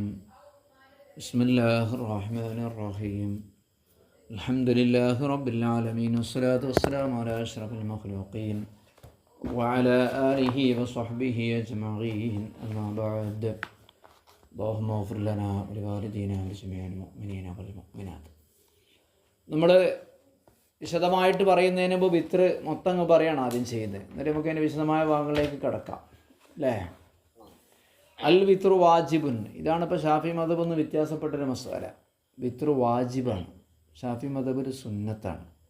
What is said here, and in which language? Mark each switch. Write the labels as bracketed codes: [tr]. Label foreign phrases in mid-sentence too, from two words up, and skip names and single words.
[ar] بسم الله الرحمن الرحيم. الحمد لله رب العالمين والصلاة والسلام على أشرف المخلوقين وعلى آله وصحبه أجمعين. أما بعد. اللهم اغفر لنا ولوالدينا ولجميع المؤمنين والمؤمنات. [ml] നമ്മൾ വിശദമായിട്ട് പറയുന്നതിന് മുമ്പ് വിത്ർ മൊത്തം അങ്ങ് പറയുകയാണ് ആദ്യം ചെയ്യുന്നത്. എന്നിട്ട് നമുക്ക് അതിൻ്റെ വിശദമായ ഭാഗങ്ങളിലേക്ക് കിടക്കാം അല്ലേ. [ar] الوتر واجب, [ml] ഇതാണ് ഇപ്പോൾ ഷാഫി മദബ് ഒന്ന് വ്യത്യാസപ്പെട്ടൊരു മസാല. വിത്രു വാജിബാണ്, ഷാഫി മദബ് ഒരു സുന്നത്താണ്.